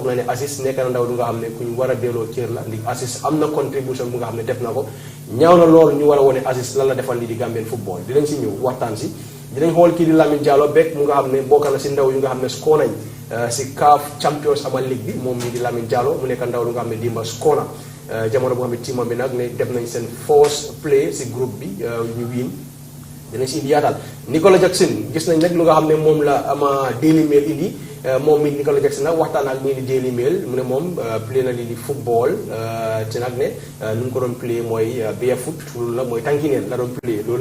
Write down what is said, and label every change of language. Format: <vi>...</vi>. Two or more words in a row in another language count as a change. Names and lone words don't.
<wo>na ne Assis nekk na ndaw lu nga xam ne kuñ war a delloo cër la ndi Assis am na contribution bu nga xam ne def na ko ñaaw na loolu ñu war a wane Assis lan la defal lii di</wo> <en>Gambian football</en> <wo>dinañ si ñëw waxtaan si dinañ xool kii di Lamine Diallo Beck mu nga xam ne bokk na si ndaw yu nga xam ne score nañ si CAF Champions ama League bi moom mii di Lamine Diallo mu nekk ndaw lu nga xam ne dimba score na jamono boo xam ne team bi nag ne def nañ seen</wo> <en>first play</en> <wo>si groupe bi ñu wiin dinañ si indi yaatal Nicolas Jackson gis nañ nag lu nga xam ne moom la ama Daily Mail indi moom mi Nicolas Jackson nag waxtaan ak ñii di Daily Mail mu ne moom play na lii di football te nag ne nu mu ko doon play mooy barefoot loolu la mooy tànkineen la doon play loolu</wo>